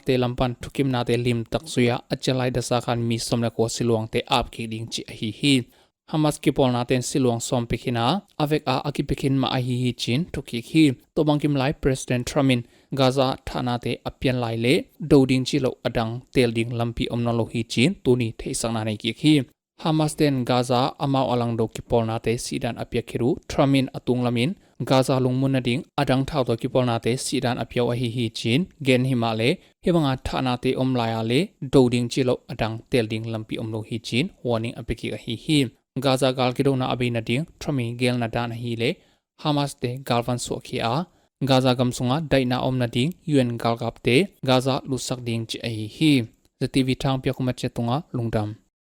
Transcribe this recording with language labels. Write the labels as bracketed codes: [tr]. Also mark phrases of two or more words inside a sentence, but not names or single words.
[ctd] te lampan thukimna te lim tak suya achalai da sa khan mi somna ko siluang te ap ki ding chi hi Hamas ki polna ten siluang som pekhina avek a akipekhin ma hi chin thuki hi to bangkim lai President Trumin Gaza thana te apian lai le doding chi lo adang tel ding lampi omno lo hi chin tuni theisang na nei ki hi Hamas ten Gaza amau alang do ki polna te sidan apya khiru Trumin atung lamin Gaza lungmun ding adang thau to ki polna te sidan apya wa hi chin gen himale hebanga thana te omlaya le doding chi lo adang tel ding lampi omlo hi chin warning apeki hi Gaza gal kido na abina ding Trumin gel na dan hi le Hamas te galvan so khi a Gaza gamsunga daina omna ding UN Gaalkap te Gaza lusak ding chi ai hi ZTV thang pya kuma chetunga lungdam